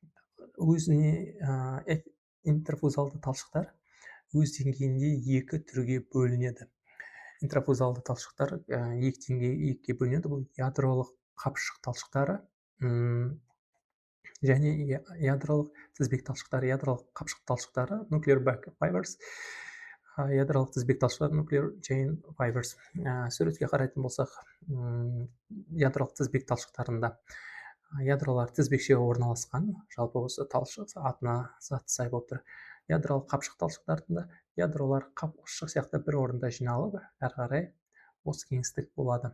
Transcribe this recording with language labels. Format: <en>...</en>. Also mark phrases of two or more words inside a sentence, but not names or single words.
<kk>Интрафузалды талшықтар өз деңгейінде екі түрге бөлінеді. Интрафузалды талшықтар екіге бөлінеді. Бұл ядролық қапшық талшықтары және ядролық тізбек талшықтары. Ядролық қапшық талшықтары</kk> <en>nuclear back fibers,</en> <kk>ядролық тізбек талшықтары</kk> <en>nuclear chain fibers.</en> <kk>Суретке қарайтын болсақ, ядролық тізбек талшықтарында ядролар тізбекше орналасқан, жалпы осы талшық атына заты сай болып тұр. Ядролық қапшық талшықтарында ядролар қапшық сияқты бір орында жиналып, әрі қарай осы кеңістік болады.</kk>